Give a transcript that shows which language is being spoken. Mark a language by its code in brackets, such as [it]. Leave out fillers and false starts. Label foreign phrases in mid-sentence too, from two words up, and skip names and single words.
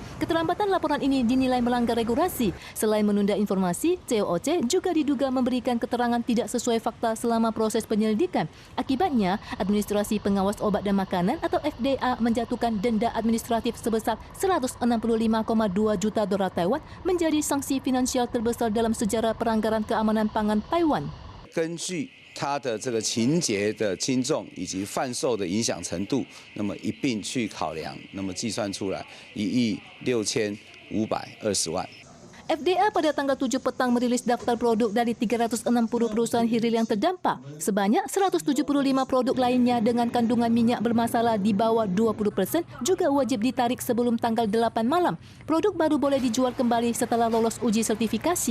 [id] Keterlambatan laporan ini dinilai melanggar regulasi. Selain menunda informasi, CuOC juga diduga memberikan keterangan tidak sesuai fakta selama proses penyelidikan. Akibatnya, Administrasi Pengawas Obat dan Makanan atau FDA menjatuhkan denda administratif sebesar 165,2 juta dolar Taiwan menjadi sanksi finansial terbesar dalam sejarah pelanggaran keamanan pangan Taiwan. [zh] 根据它的这个情节的轻重以及贩售的影响程度，那么一并去考量，那么计算出来1.6520亿。 [id] FDA pada tanggal 7 petang merilis daftar produk dari 360 perusahaan Hilir yang terdampak. Sebanyak 175 produk lainnya dengan kandungan minyak bermasalah di bawah 20% juga wajib ditarik sebelum tanggal 8 malam. Produk baru boleh dijual kembali setelah lolos uji sertifikasi.